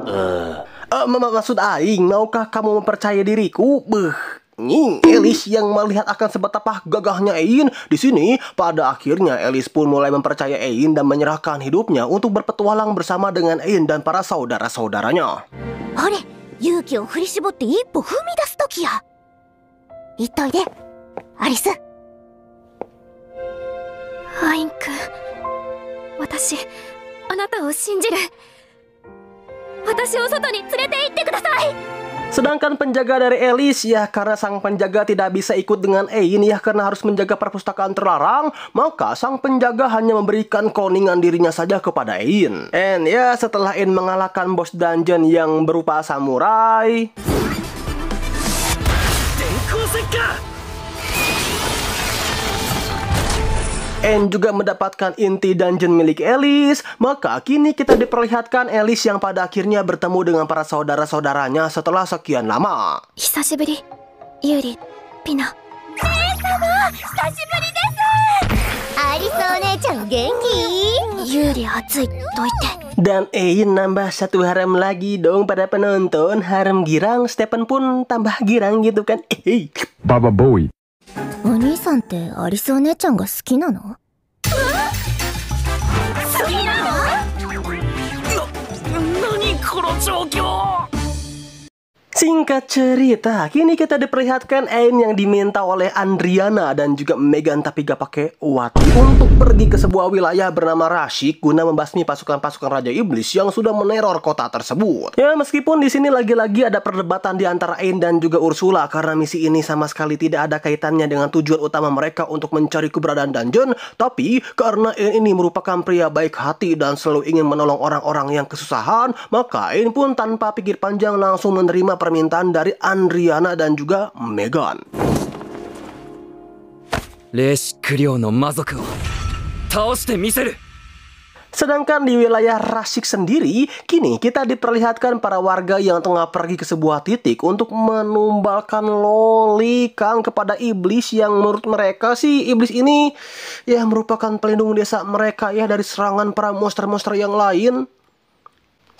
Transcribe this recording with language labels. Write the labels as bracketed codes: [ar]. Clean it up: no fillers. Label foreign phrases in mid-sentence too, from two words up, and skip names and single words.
[id] Maksud aing, maukah kamu mempercayai diriku? Alice yang melihat akan sebetapa gagahnya Ein. Di sini, pada akhirnya Alice pun mulai mempercayai Ein dan menyerahkan hidupnya untuk berpetualang bersama dengan Ein dan para saudara-saudaranya. [ja] Hore, yukiを振り絞って一歩踏み出す時や。言っといで、アリス。アイン君、私、あなたを信じる。私を外に連れて行ってください。 [id] Sedangkan penjaga dari Alice ya karena sang penjaga tidak bisa ikut dengan Ein ya karena harus menjaga perpustakaan terlarang, maka sang penjaga hanya memberikan koningan dirinya saja kepada Ein. And ya setelah Ein mengalahkan bos dungeon yang berupa samurai, Ein juga mendapatkan inti dungeon milik Alice. Maka kini kita diperlihatkan Alice yang pada akhirnya bertemu dengan para saudara-saudaranya setelah sekian lama. [ja] 久しぶり、ユリ、ピナ。姉様、久しぶりです。アリスお姉ちゃん元気？ユリ暑いと言って。 [id] Dan Ein nambah satu harem lagi dong pada penonton. Harem girang, Stephen pun tambah girang gitu kan. Baba Bowie. [ja] お兄さんってアリスお姉ちゃんが好きなの？好きなの？何この状況 [id] Singkat cerita, kini kita diperlihatkan Ein yang diminta oleh Andriana dan juga Megan tapi gak pakai Wati untuk pergi ke sebuah wilayah bernama Rashik guna membasmi pasukan-pasukan Raja Iblis yang sudah meneror kota tersebut. Ya meskipun di sini lagi-lagi ada perdebatan di antara Ein dan juga Ursula karena misi ini sama sekali tidak ada kaitannya dengan tujuan utama mereka untuk mencari keberadaan dungeon, tapi karena Ein ini merupakan pria baik hati dan selalu ingin menolong orang-orang yang kesusahan, maka Ein pun tanpa pikir panjang langsung menerima permintaan dari Andriana dan juga Megan. [ja] 霊視クリオの魔族を倒してみせる。 [id] Sedangkan di wilayah Rashik sendiri, kini kita diperlihatkan para warga yang tengah pergi ke sebuah titik untuk menumbalkan loli Kang kepada iblis yang menurut mereka sih iblis ini ya merupakan pelindung desa mereka ya dari serangan para monster-monster yang lain.